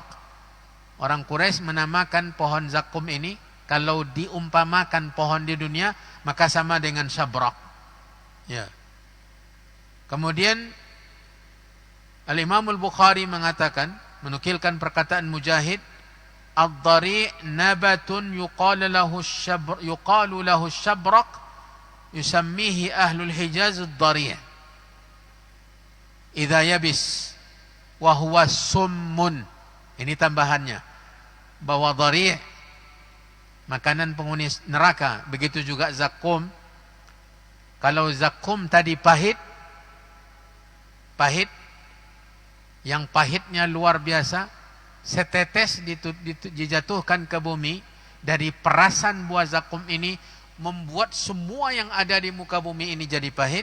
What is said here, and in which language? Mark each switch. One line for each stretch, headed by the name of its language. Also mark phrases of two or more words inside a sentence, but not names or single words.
Indonesian: Orang Quraisy menamakan pohon zakum ini, kalau diumpamakan pohon di dunia, maka sama dengan syabrak. Ya. Kemudian Al-Imam Al-Bukhari mengatakan menukilkan perkataan Mujahid,
Arabic: الضريع نبات يقال له الشبرق يسميه أهل الحجاز الضريع'. إذا يبس وهو سم.
Indonesian: Ini tambahannya, bahwa dhari' makanan penghuni neraka, begitu juga zakum. Kalau zakum tadi pahit, yang pahitnya luar biasa, setetes dijatuhkan ke bumi dari perasan buah zakum ini membuat semua yang ada di muka bumi ini jadi pahit.